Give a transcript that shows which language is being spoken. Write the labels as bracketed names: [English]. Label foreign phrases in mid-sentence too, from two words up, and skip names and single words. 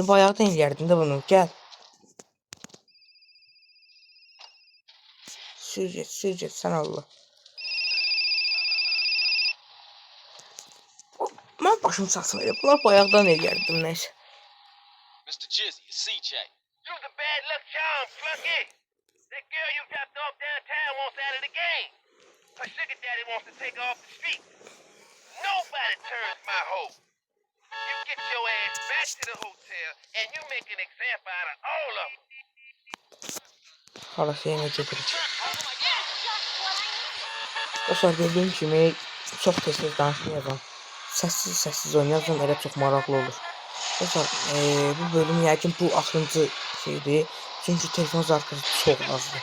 [Azerbaijani] Bayaqdan eləyərdin də bunu. Gəl. Sür get sən Allah. Mən başım çatsın elə. Bunlar bayaqdan eləyərdim nəysə. [English] Mr. Jizzy, it's CJ. You's a bad luck charm, flunky. That girl you dropped off downtown wants out of the game. Her sugar daddy wants to take her off the street. Nobody turns my hoe. You get your ass back to the hotel and you make an example out of all of them. [Azerbaijani] Halası yenə gedirik. Dostlar gördüyüm kimi çox tez-tez danışmayacağım. Səssiz oynayacağım, elə çox maraqlı olur. Dostlar bu bölüm yəqin bu axırıncı şeydir. Çünki telefon zarfı çox azdır.